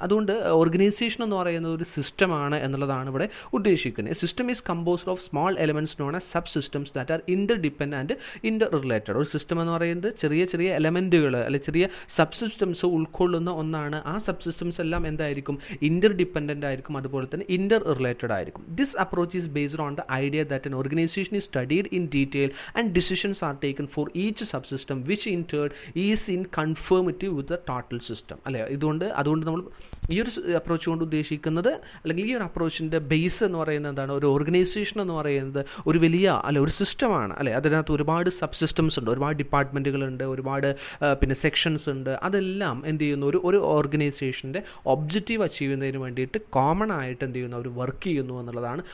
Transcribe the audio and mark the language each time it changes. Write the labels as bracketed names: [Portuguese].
[Malayalam] അതുകൊണ്ട് ഓർഗനൈസേഷൻ എന്ന് പറയുന്നത് ഒരു സിസ്റ്റമാണ് എന്നുള്ളതാണ് ഇവിടെ ഉദ്ദേശിക്കുന്നത്. [English] System is composed of small elements known as subsystems that are interdependent and interrelated. [Malayalam] ഒരു സിസ്റ്റം എന്ന് പറയുന്നത് ചെറിയ ചെറിയ എലമെൻറ്റുകൾ അല്ലെങ്കിൽ ചെറിയ സബ് സിസ്റ്റംസ് ഉൾക്കൊള്ളുന്ന ഒന്നാണ്. ആ സബ് സിസ്റ്റംസ് എല്ലാം എന്തായിരിക്കും, ഇന്റർ ഡിപ്പെൻഡൻ്റ് ആയിരിക്കും, അതുപോലെ തന്നെ ഇന്റർ റിലേറ്റഡ് ആയിരിക്കും. [English] This approach is based on the idea that an organization is studied in detail and decisions are taken for each subsystem which in turn is in conformity with the total system. [Malayalam] അല്ലേ, അതുകൊണ്ട് നമ്മൾ ഈ ഒരു approach കൊണ്ട് ഉദ്ദേശിക്കുന്നത് അല്ലെങ്കിൽ ഈ ഒരു അപ്രോച്ചിൻ്റെ ബേസ് എന്ന് പറയുന്നത് എന്താണ്, ഒരു ഓർഗനൈസേഷൻ എന്ന് പറയുന്നത് ഒരു വലിയ ഒരു സിസ്റ്റമാണ്. അല്ലേ, അതിനകത്ത് ഒരുപാട് സബ് സിസ്റ്റംസ് ഉണ്ട്, ഒരുപാട് ഡിപ്പാർട്ട്മെൻറ്റുകളുണ്ട്, ഒരുപാട് പിന്നെ സെക്ഷൻസ് ഉണ്ട്. അതെല്ലാം എന്ത് ചെയ്യുന്നു, ഒരു ഓർഗനൈസേഷൻ്റെ ഒബ്ജക്റ്റീവ് അച്ചീവ് ചെയ്യുന്നതിന് വേണ്ടിയിട്ട് കോമൺ ആയിട്ട് എന്ത് ചെയ്യുന്നു, അവർ വർക്ക് ചെയ്യുന്നു എന്നുള്ളതാണ്.